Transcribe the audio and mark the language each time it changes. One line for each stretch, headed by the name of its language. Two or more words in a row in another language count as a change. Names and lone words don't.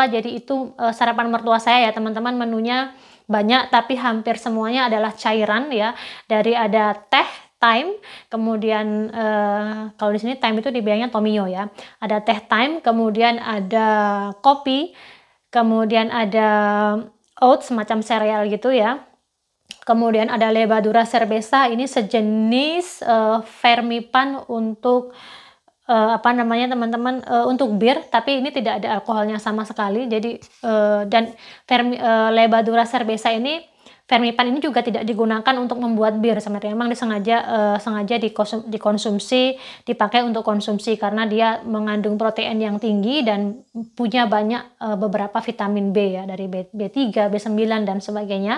Indonesian: Jadi itu sarapan mertua saya ya teman-teman, menunya banyak tapi hampir semuanya adalah cairan ya. Dari ada teh Time, kemudian kalau di sini Time itu dibilangnya Tomio ya. Ada teh Time, kemudian ada kopi, kemudian ada oats semacam sereal gitu ya. Kemudian ada
Spanish: levadura cerveza,
Indonesian: ini sejenis fermipan untuk teman-teman, untuk bir, tapi ini tidak ada alkoholnya sama sekali. Jadi dan
Spanish: levadura cerveza
Indonesian: ini, fermipan ini juga tidak digunakan untuk membuat bir sebenarnya. Memang sengaja dikonsumsi, dipakai untuk konsumsi karena dia mengandung protein yang tinggi dan punya banyak beberapa vitamin B ya, dari B3, B9 dan sebagainya.